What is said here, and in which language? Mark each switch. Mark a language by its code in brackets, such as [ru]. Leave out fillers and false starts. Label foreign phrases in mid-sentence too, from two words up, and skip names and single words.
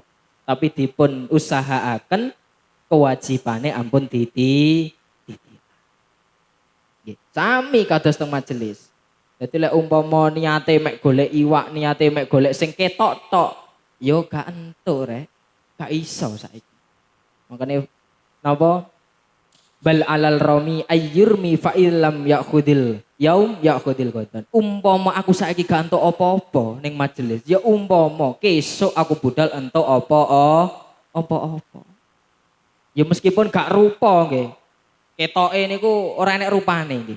[jv] Tapi dipun usahaaken kewajibane ampun sami kados teng majelis. Dadi lek umpama niate mek golek iwak, niate mek golek sing ketok tok, ya gak entuk rek. Gak iso saiki. Makane napa? [ar] بل على الرامي أن يرمي فإن لم يأخذ اليوم يأخذ الغد. [jv] Umpama aku saiki gak entuk apa-apa ning majelis, ya umpama kesuk aku budal entuk apa-apa. Ya meskipun gak rupa nggih. Ketoke niku ora enek rupane nggih.